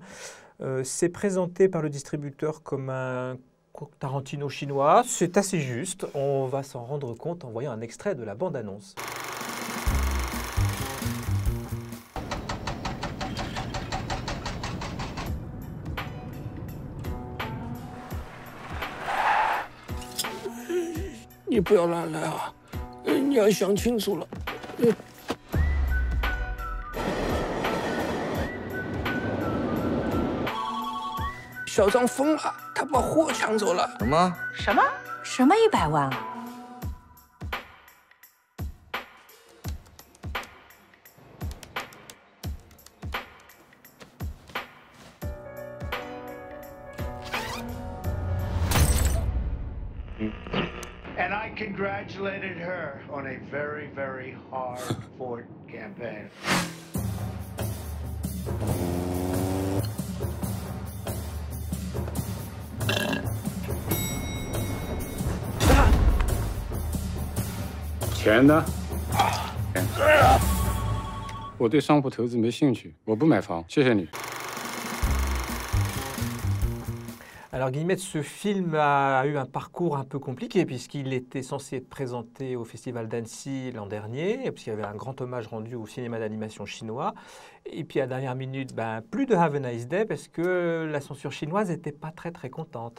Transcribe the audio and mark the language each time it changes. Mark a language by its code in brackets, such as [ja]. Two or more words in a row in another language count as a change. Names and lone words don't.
[fr] C'est présenté par le distributeur comme un Tarantino chinois, c'est assez juste, on va s'en rendre compte en voyant un extrait de la bande-annonce. [zh] Tu 不要乱来啊！你要想清楚了。小张疯了，他把货抢走了。什么？什么？什么100万？ [en] And I congratulated her on a very, very hard-fought campaign. [zh] 钱呢？我对商铺投资没兴趣，我不买房，谢谢你。 [fr] Alors Guillemette, ce film a eu un parcours un peu compliqué puisqu'il était censé être présenté au Festival d'Annecy l'an dernier, puisqu'il y avait un grand hommage rendu au cinéma d'animation chinois. Et puis à la dernière minute, plus de Have a Nice Day parce que la censure chinoise n'était pas très très contente.